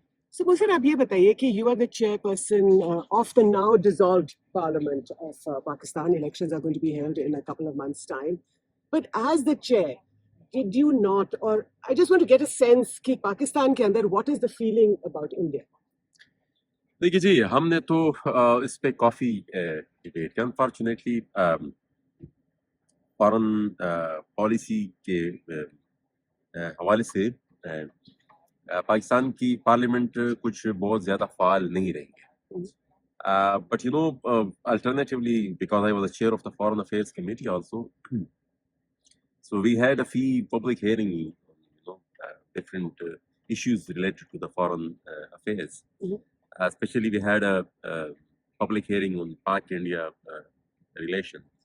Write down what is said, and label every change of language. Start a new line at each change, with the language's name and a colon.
English: So, Mohsin,
Hindi: आप ये बताइए कि
English: you are the chairperson of the now dissolved parliament of Pakistan. Elections are going to be held in a couple of months' time. But as the chair, did you not, or I just want to get a sense
Hindi: कि पाकिस्तान के अंदर
English: what is the feeling about India?
Hindi: देखिए जी, हमने तो इस पे काफ़ी debate किया. अनफॉर्चुनेटली फॉरेन पॉलिसी के हवाले से पाकिस्तान की पार्लियामेंट कुछ बहुत ज़्यादा फाल नहीं रही है.
English: But you know, alternatively, because I was the chair of the Foreign Affairs Committee also, so we had a few public hearings, different issues related to the foreign affairs. Especially, we had a public hearing on Pak-India relations.